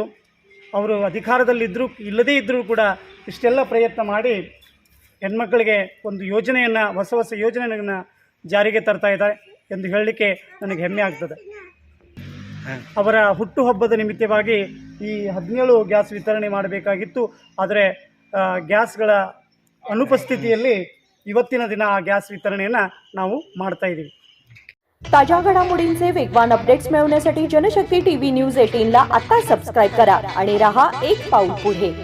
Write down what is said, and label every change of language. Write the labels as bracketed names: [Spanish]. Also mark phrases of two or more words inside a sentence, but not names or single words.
[Kannada] ಅವರು ಅಧಿಕಾರದಲ್ಲಿದ್ದರೂ ಇಲ್ಲದೇ ಇದ್ದರೂ ಕೂಡ ಇಷ್ಟೆಲ್ಲ ಪ್ರಯತ್ನ ಮಾಡಿ ಹೆಣ್ಮಕ್ಕಳಿಗೆ ಒಂದು ಯೋಜನೆಯನ್ನು, ಹೊಸ ಹೊಸ ಯೋಜನೆಯನ್ನು ಜಾರಿಗೆ ತರ್ತಾ ಇದ್ದಾರೆ ಎಂದು ಹೇಳಲಿಕ್ಕೆ ನನಗೆ ಹೆಮ್ಮೆ ಆಗ್ತದೆ. ಅವರ ಹುಟ್ಟುಹಬ್ಬದ ನಿಮಿತ್ತವಾಗಿ ಈ 17 ಗ್ಯಾಸ್ ವಿತರಣೆ ಮಾಡಬೇಕಾಗಿತ್ತು. ಆದರೆ ಗ್ಯಾಸ್ಗಳ ಅನುಪಸ್ಥಿತಿಯಲ್ಲಿ ಇವತ್ತಿನ ದಿನ ಆ ಗ್ಯಾಸ್ ವಿತರಣೆಯನ್ನು ನಾವು ಮಾಡ್ತಾಯಿದ್ದೀವಿ. [Marathi] ताज्या घडामोडींचे वेगवान अपडेट्स मिळवण्यासाठी जनशक्ती टीव्ही न्यूज 18 ला आता सबस्क्राइब करा आणि रहा एक पाऊल पुढे.